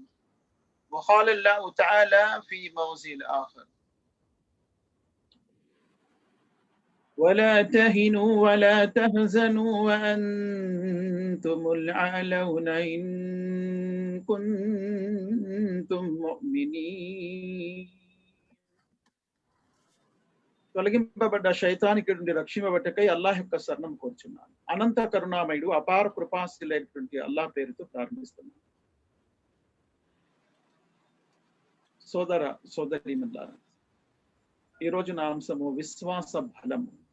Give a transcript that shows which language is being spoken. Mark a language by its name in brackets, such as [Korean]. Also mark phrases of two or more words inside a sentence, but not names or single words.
[Arabic] وقال الله تعالى في موضع آخر ولا تهنوا ولا تحزنوا وأنتم الأعلون إن كنتم مؤمنين. [Telugu] తొలగింపబడ్డ శైతానికి నుండి రక్షింపబట్టకై అల్లాహ్ యొక్క శరణం కోరుచున్నాను. అనంత కరుణామయుడు అపార కృపాశీలైనటువంటి అల్లాహ్ పేరుతో ప్రారంభిస్తున్నాను. సోదర సోదరీమణులారా, ఈరోజు నా అంశము విశ్వాస బలము.